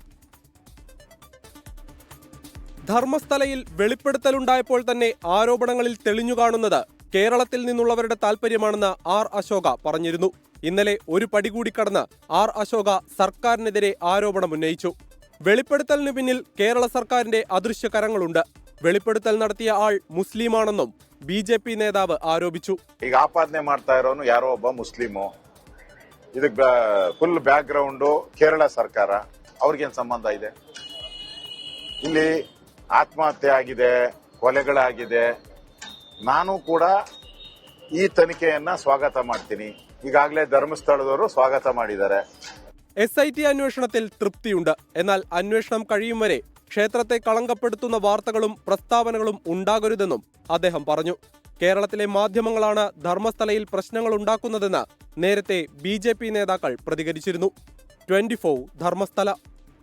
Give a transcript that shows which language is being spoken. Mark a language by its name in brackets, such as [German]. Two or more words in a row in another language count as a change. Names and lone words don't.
[Malayalam] ധർമ്മസ്ഥലയിൽ വെളിപ്പെടുത്തലുണ്ടായപ്പോൾ തന്നെ ആരോപണങ്ങളിൽ തെളിഞ്ഞുകാണുന്നത് കേരളത്തിൽ നിന്നുള്ളവരുടെ താൽപര്യമാണെന്ന് ആർ അശോക പറഞ്ഞിരുന്നു. ഇന്നലെ ഒരു പടി കൂടി കടന്ന് ആർ അശോക സർക്കാരിനെതിരെ ആരോപണമുന്നയിച്ചു. വെളിപ്പെടുത്തലിന് പിന്നിൽ കേരള സർക്കാരിന്റെ അദൃശ്യ കരങ്ങളുണ്ട്. വെളിപ്പെടുത്തൽ നടത്തിയ ആൾ മുസ്ലിമാണെന്നും BJP നേതാവ് ആരോപിച്ചു. [Kannada] ಈಗ ಆಪಾದನೆ ಮಾಡ್ತಾ ಇರೋನು ಯಾರೋ ಒಬ್ಬ ಮುಸ್ಲಿಮು. ಇದಕ್ಕೆ [English] full back ground [Kannada] ಕೇರಳ ಸರ್ಕಾರ. ಅವ್ರಿಗೇನು ಸಂಬಂಧ ಇದೆ? ಇಲ್ಲಿ ಆತ್ಮಹತ್ಯೆ ಆಗಿದೆ, ಕೊಲೆಗಳಾಗಿದೆ. ನಾನು ಕೂಡ ಈ ತನಿಖೆಯನ್ನ ಸ್ವಾಗತ ಮಾಡ್ತೀನಿ. ಈಗಾಗಲೇ ಧರ್ಮಸ್ಥಳದವರು ಸ್ವಾಗತ ಮಾಡಿದ್ದಾರೆ. [Malayalam] SIT അന്വേഷണത്തിൽ തൃപ്തിയുണ്ട്. എന്നാൽ അന്വേഷണം കഴിയും വരെ ക്ഷേത്രത്തെ കളങ്കപ്പെടുത്തുന്ന വാർത്തകളും പ്രസ്താവനകളും ഉണ്ടാകരുതെന്നും അദ്ദേഹം പറഞ്ഞു. കേരളത്തിലെ മാധ്യമങ്ങളാണ് ധർമ്മസ്ഥലയിൽ പ്രശ്നങ്ങൾ ഉണ്ടാക്കുന്നതെന്ന് നേരത്തെ BJP നേതാക്കൾ പ്രതികരിച്ചിരുന്നു. 24 ധർമ്മസ്ഥല.